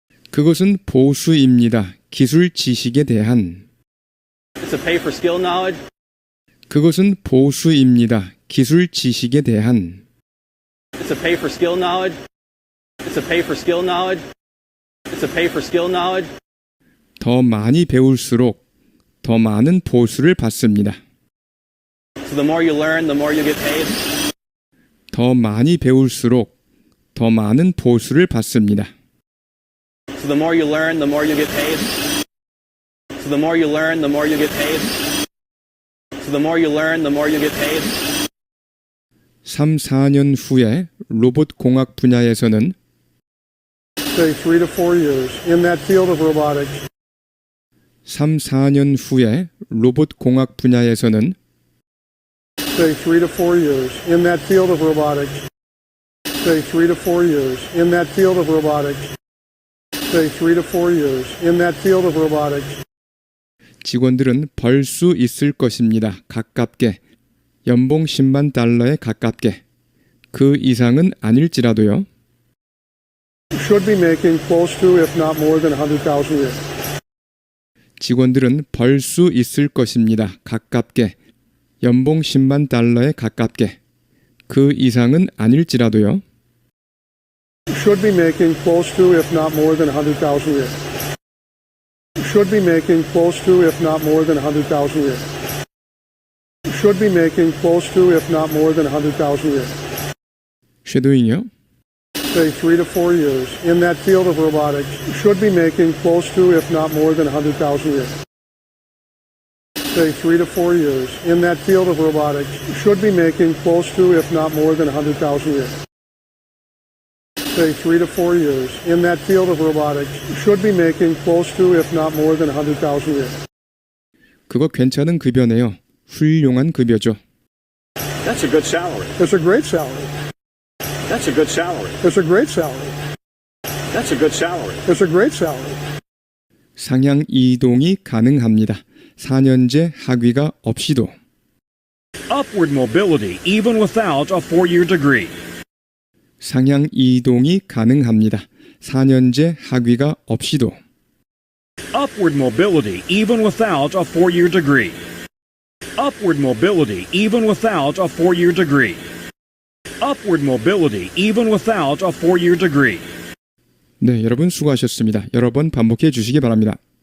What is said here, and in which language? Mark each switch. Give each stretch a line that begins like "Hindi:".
Korean: 그것은 보수입니다. 기술 지식에 대한.
English: It's a pay for skill knowledge.
Korean: 그것은 보수입니다. 기술 지식에 대한.
English: It's a pay for skill knowledge. It's a pay for skill knowledge. It's a pay for skill knowledge.
Korean: 더 많이 배울수록 더 많은 보수를 받습니다.
English: So the more you learn, the more you get paid.
Korean: 더 많이 배울수록 더 많은 보수를 받습니다.
English: So the more you learn, the more you get paid. So the more you learn, the more you get paid. So the more you learn, the more you get paid.
Korean: 3, 4년 후에 로봇 공학 분야에서는
English: Say 3 to 4 years in that field of robotics.
Korean: 3, 4년 후에 로봇 공학 분야에서는
English: Say 3 to 4 years in that field of robotics. Say 3 to 4 years in that field of robotics. Say 3 to 4 years in that field of robotics.
Korean: 직원들은 벌 수 있을 것입니다. 가깝게. 연봉 10만 달러에 가깝게. 그 이상은 아닐지라도요.
English: Should be making close to, if not more than 100,000 a year.
Korean: 직원들은 벌 수 있을 것입니다. 가깝게. 연봉 10만 달러에 가깝게. 그 이상은 아닐지라도요.
English: Should be making close to, if not more than 100,000 a year. Should be making close to, if not more than 100,000 a year. Should be making close to, if not more than 100,000 a year.
Korean: 쉐도잉이요?
English: Say 3 to 4 years in that field of robotics. Should be making close to, if not more than 100,000 a year. Say 3 to 4 years in that field of robotics. Should be making close to, if not more than 100,000 a year. Say 3 to 4 years in that field of robotics. Should be making close to, if not more than 100,000 a year.
Korean: 그거 괜찮은 급여네요. 훌륭한 급여죠.
English: That's a good salary. It's a great salary. That's a good salary. It's a great salary. That's a good salary. It's a great salary.
Korean: 상향 이동이 가능합니다. 4년제 학위가 없이도.
English: Upward mobility even without a 4-year degree.
Korean: 상향 이동이 가능합니다. 4년제 학위가 없이도.
English: Upward mobility even without a 4-year degree. Upward mobility even without a 4-year degree. Upward mobility even without a 4-year degree.
Korean: 네, 여러분 수고하셨습니다. 여러 번 반복해 주시기 바랍니다.